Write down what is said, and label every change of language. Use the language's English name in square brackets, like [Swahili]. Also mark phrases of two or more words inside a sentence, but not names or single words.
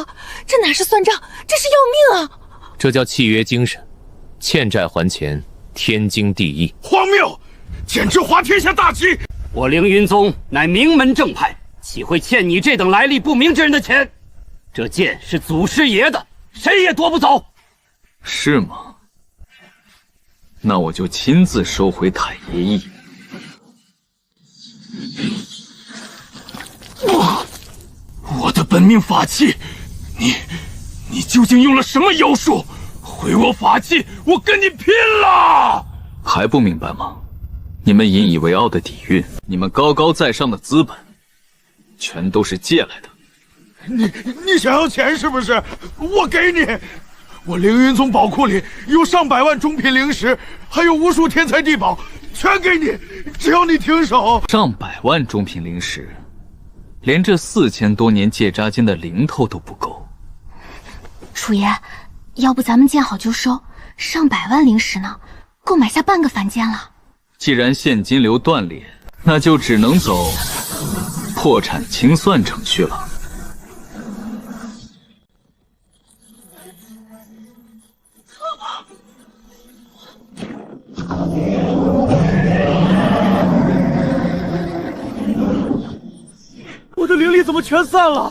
[Chinese] 這哪是算賬，這是要命啊！這叫契約精神，欠債還錢，天經地義。荒謬，簡直滑天下大稽！我凌雲宗乃名門正派，豈會欠你這等來歷不明之人的錢？這劍是祖師爺的，誰也奪不走。是嗎？那我就親自收回太爺意。我的本命法器，你究竟用了什麼妖術？毁我法器，我跟你拼了！還不明白嗎？你們引以為傲的底蘊，你们高高在上的資本，全都是借來的。你想要錢是不是？我給你。我凌雲宗寶庫裡有上百萬中品靈石，還有無數天材地寶，全給你，只要你停手。上百萬中品靈石，連這4000多年戒渣間的零頭都不夠。楚爺，要不咱們見好就收，上百萬靈石呢，夠買下半個凡間了。既然現金流斷裂，那就只能走破產清算程序了。我的灵力怎麼全散了？